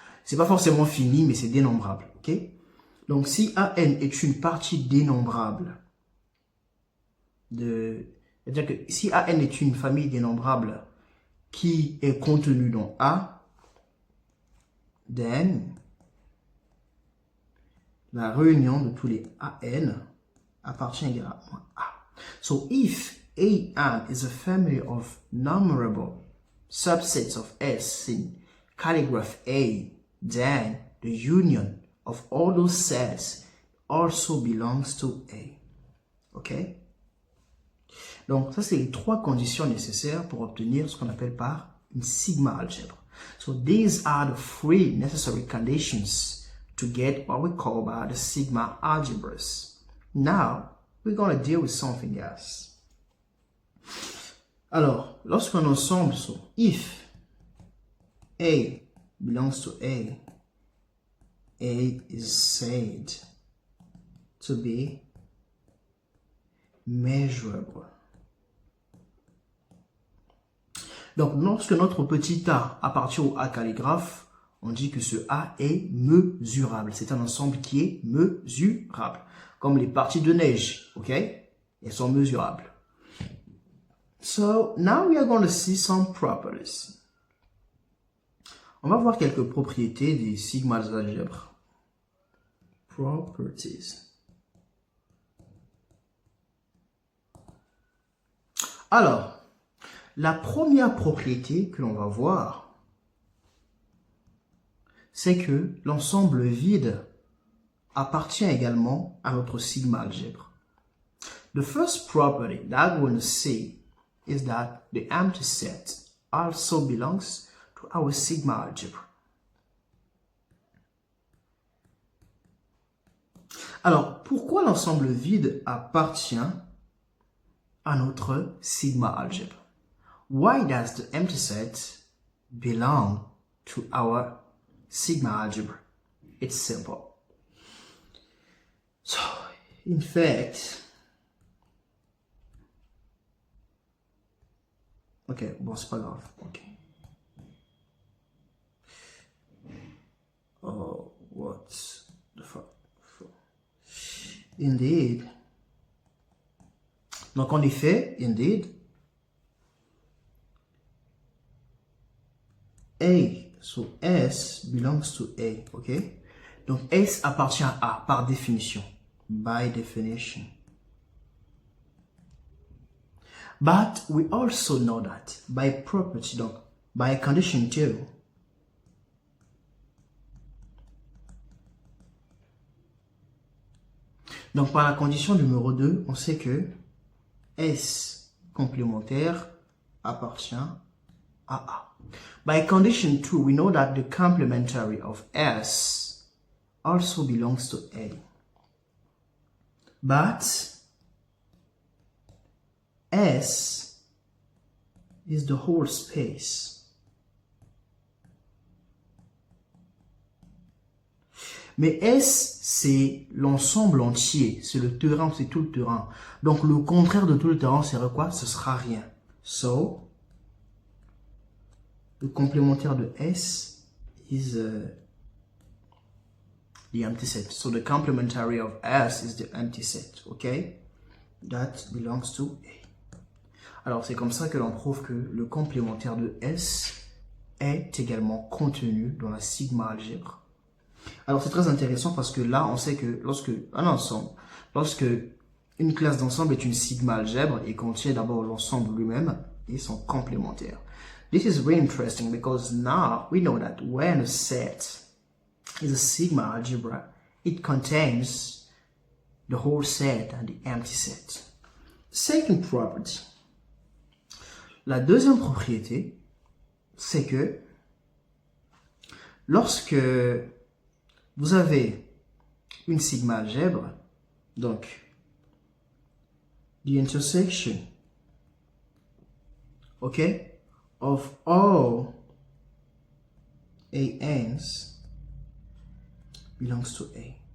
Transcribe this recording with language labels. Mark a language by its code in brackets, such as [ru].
[fr] C'est pas forcément fini, mais c'est dénombrable, ok? Donc, si AN est une partie dénombrable c'est-à-dire que si AN est une famille dénombrable qui est contenue dans A, [en] then [fr] la réunion de tous les AN appartient également à A. [en] So if AN is a family of numerable subsets of S in calligraph A, then the union of all those sets also belongs to A. OK? [fr] Donc, ça, c'est les trois conditions nécessaires pour obtenir ce qu'on appelle par une sigma algèbre. [en] So, these are the three necessary conditions to get what we call by the sigma algebras. Now, we're going to deal with something else. [fr] Alors, lorsqu'un ensemble, [en] so if A belongs to A is said to be measurable. [fr] Donc, lorsque notre petit a appartient au A calligraphe, on dit que ce A est mesurable. C'est un ensemble qui est mesurable. Comme les parties de neige, ok? Elles sont mesurables. [en] So, now we are going to see some properties. [fr] On va voir quelques propriétés des sigma algèbres. [en] Properties. [fr] Alors, la première propriété que l'on va voir, c'est que l'ensemble vide appartient également à notre sigma algèbre. [en] The first property that we're going to see is that the empty set also belongs to our sigma algebra. [fr] Alors, pourquoi l'ensemble vide appartient à notre sigma algebra? [en] Why does the empty set belong to our sigma algebra? It's simple. So, in fact, ok, [fr] bon, c'est pas grave. [en] Ok. Oh, what the fuck? Indeed. [fr] Donc, en effet, [en] indeed, A, so S belongs to A, ok? [fr] Donc, S appartient à A par définition, [en] by definition. But we also know that by property, donc by condition too. [fr] Donc, par la condition numéro 2, on sait que S complémentaire appartient à A. [en] By condition 2, we know that the complementary of S also belongs to A. But S is the whole space. [fr] Mais S, c'est l'ensemble entier. C'est le terrain, c'est tout le terrain. Donc, le contraire de tout le terrain, c'est quoi? Ce sera rien. So, le complémentaire de S [en] is the empty set. So, the complementary of S is the empty set. Okay? That belongs to A. [fr] Alors, c'est comme ça que l'on prouve que le complémentaire de S est également contenu dans la sigma algèbre. Alors, c'est très intéressant parce que là, on sait que lorsque une classe d'ensemble est une sigma algèbre, et contient d'abord l'ensemble lui-même et son complémentaire. [en] This is very interesting because now we know that when a set is a sigma algebra, it contains the whole set and the empty set. Second property. [fr] La deuxième propriété, c'est que lorsque vous avez une sigma algèbre, donc [en] the intersection, okay, of all ANs belongs to A.